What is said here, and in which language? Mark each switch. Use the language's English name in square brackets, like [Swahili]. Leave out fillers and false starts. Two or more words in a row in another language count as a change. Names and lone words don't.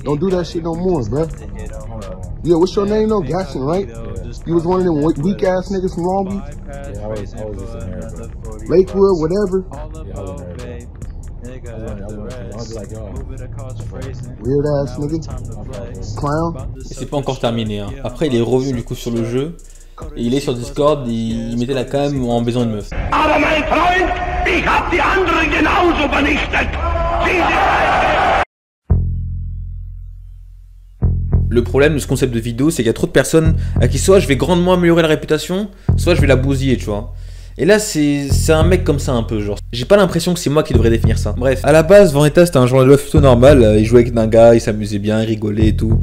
[English] Don't do that shit no more, bruh. Yeah, what's your name though? Gasson, right? You was one of them weak ass niggas from Long Beach? Yeah, I was just in there, bro. Lakewood, whatever. Yeah, I was in there, bro. I was like, yo. Weird ass nigga. Clown. [French] Et c'est pas encore terminé, hein. Après il est revenu du coup sur le jeu. Et il est sur Discord, il mettait la cam en baisant une meuf. [German] Aber mein Freund, ich hab die anderen genauso vernichtet. [French] Le problème de ce concept de vidéo, c'est qu'il y a trop de personnes à qui soit je vais grandement améliorer la réputation, soit je vais la bousiller, tu vois. Et là, c'est un mec comme ça un peu, genre. J'ai pas l'impression que c'est moi qui devrais définir ça. Bref, à la base, Vendetta c'était un joueur de buff plutôt normal. Il jouait avec un gars, il s'amusait bien, il rigolait et tout.